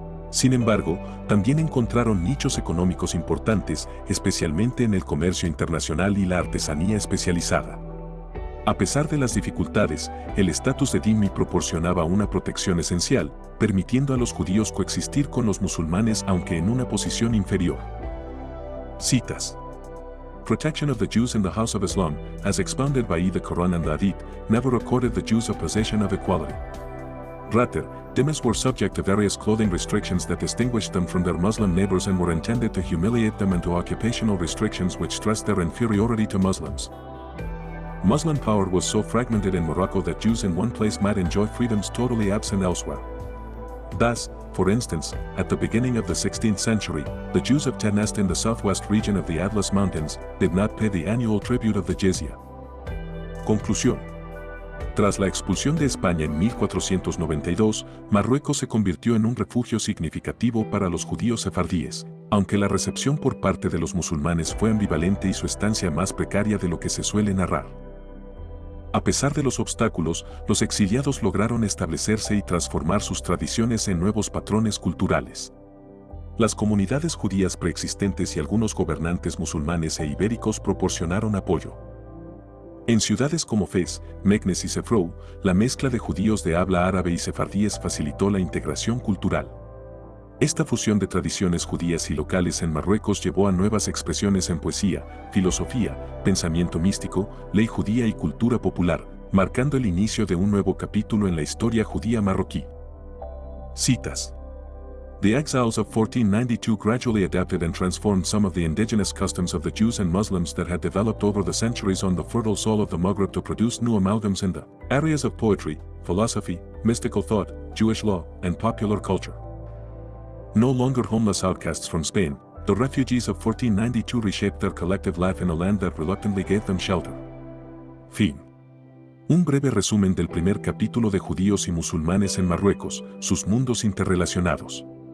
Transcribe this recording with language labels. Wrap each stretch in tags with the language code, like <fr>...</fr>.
<es>Sin embargo, también encontraron nichos económicos importantes, especialmente en el comercio internacional y la artesanía especializada. A pesar de las dificultades, el estatus de dhimmi proporcionaba una protección esencial, permitiendo a los judíos coexistir con los musulmanes aunque en una posición inferior. Citas.</es> <en>Protection of the Jews in the House of Islam, as expounded by the Quran and the Hadith, never accorded the Jews a possession of equality. Rather, dhimmis were subject to various clothing restrictions that distinguished them from their Muslim neighbors and were intended to humiliate them, and to occupational restrictions which stressed their inferiority to Muslims. Muslim power was so fragmented in Morocco that Jews in one place might enjoy freedoms totally absent elsewhere. Thus, for instance, at the beginning of the 16th century, the Jews of Tennessee in the southwest region of the Atlas Mountains did not pay the annual tribute of the jizya.</en> <es>Conclusión. Tras la expulsión de España en 1492, Marruecos se convirtió en un refugio significativo para los judíos sefardíes, aunque la recepción por parte de los musulmanes fue ambivalente y su estancia más precaria de lo que se suele narrar. A pesar de los obstáculos, los exiliados lograron establecerse y transformar sus tradiciones en nuevos patrones culturales. Las comunidades judías preexistentes y algunos gobernantes musulmanes e ibéricos proporcionaron apoyo. En ciudades como Fez, Meknes y Sefrou, la mezcla de judíos de habla árabe y sefardíes facilitó la integración cultural. Esta fusión de tradiciones judías y locales en Marruecos llevó a nuevas expresiones en poesía, filosofía, pensamiento místico, ley judía y cultura popular, marcando el inicio de un nuevo capítulo en la historia judía marroquí. Citas.</es> <en>The exiles of 1492 gradually adapted and transformed some of the indigenous customs of the Jews and Muslims that had developed over the centuries on the fertile soil of the Maghreb to produce new amalgams in the areas of poetry, philosophy, mystical thought, Jewish law, and popular culture. No longer homeless outcasts from Spain, the refugees of 1492 reshaped their collective life in a land that reluctantly gave them shelter.</en> <es>Fin. Un breve resumen del primer capítulo de Judíos y Musulmanes en Marruecos, sus mundos interrelacionados.</es>